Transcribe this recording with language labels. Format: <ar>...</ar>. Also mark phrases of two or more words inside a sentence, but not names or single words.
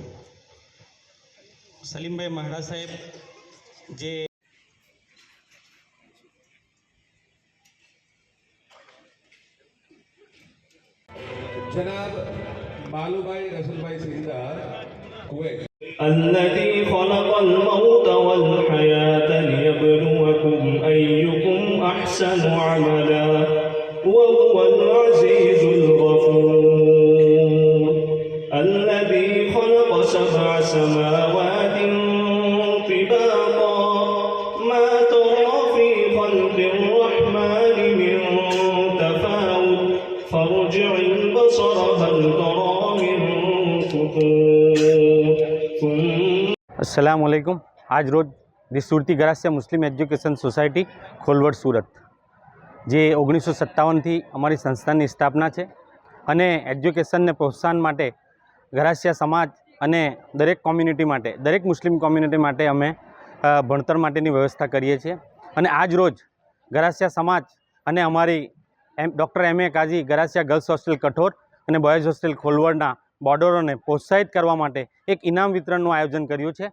<gu>સલીમભાઈ મહારાજ સાહેબ જે જનાબ બાલુભાઈ રસુલભાઈ સિંધાર કુવૈત।</gu> <ar>الذي خلق الموت والحياة ليبلوكم أيكم أحسن عملا وهو العزيز الغفور الذي خلق 7 سماوات طباقا ما ترى في خلق الرحمن من تفاوت فارجع البصر هل ترى من فطور। السلام عليكم.</ar> <gu>આજ રોજ દી સુરતી ગરાસિયા મુસ્લિમ એજ્યુકેશન સોસાયટી ખોલવડ સૂરત જે 1957થી અમારી સંસ્થાની સ્થાપના છે અને એજ્યુકેશનને પ્રોત્સાહન માટે ગરાસિયા સમાજ અને દરેક કોમ્યુનિટી માટે, દરેક મુસ્લિમ કોમ્યુનિટી માટે અમે ભણતર માટેની વ્યવસ્થા કરીએ છીએ। અને આજ રોજ ગરાસિયા સમાજ અને અમારી ડૉક્ટર MA કાઝી ગરાસિયા ગર્લ્સ હોસ્ટેલ કઠોર અને બોયઝ હોસ્ટેલ ખોલવડના બોર્ડરોને પ્રોત્સાહિત કરવા માટે એક ઇનામ વિતરણનું આયોજન કર્યું છે।</gu>